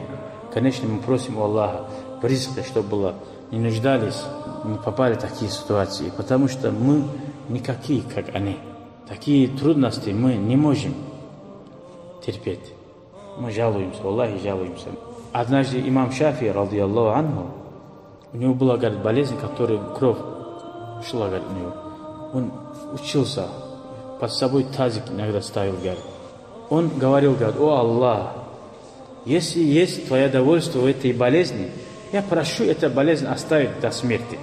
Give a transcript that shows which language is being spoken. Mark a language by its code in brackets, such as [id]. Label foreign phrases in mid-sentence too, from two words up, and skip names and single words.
[ru] Конечно, мы просим у Аллаха в ризке, чтобы было, не нуждались, не попали в такие ситуации, потому что мы никакие, как они. Такие трудности мы не можем терпеть. Мы жалуемся, Аллахе жалуемся. Однажды имам Шафи, [ar] رضي الله عنه, [ru] у него была, говорит, болезнь, которая кровь шла, говорит, у него. Он учился, под собой тазик иногда ставил, говорит. Он говорил, говорит, о Аллах, если есть твое довольство в этой болезни, я прошу эту болезнь оставить до смерти.